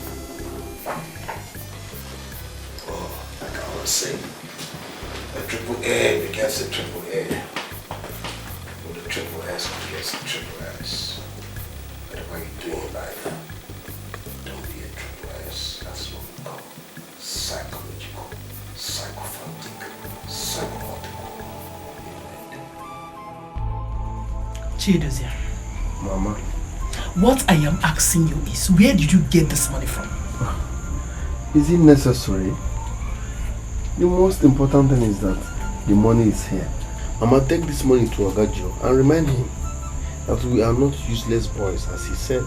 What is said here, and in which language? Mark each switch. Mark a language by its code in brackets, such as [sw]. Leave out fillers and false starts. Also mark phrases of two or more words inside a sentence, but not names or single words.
[en] Like I was saying, a triple A begets a triple A. With a triple S begets a triple S. Whatever you do in life, don't be a triple S. That's what we call psychological, psychophantic, psychomotical. Chidozia. Mama. What I am asking you is, where did you get this money from? Is it necessary? The most important thing is that the money is here. Mama, take this money to Agajo and remind him that we are not useless boys, as he said.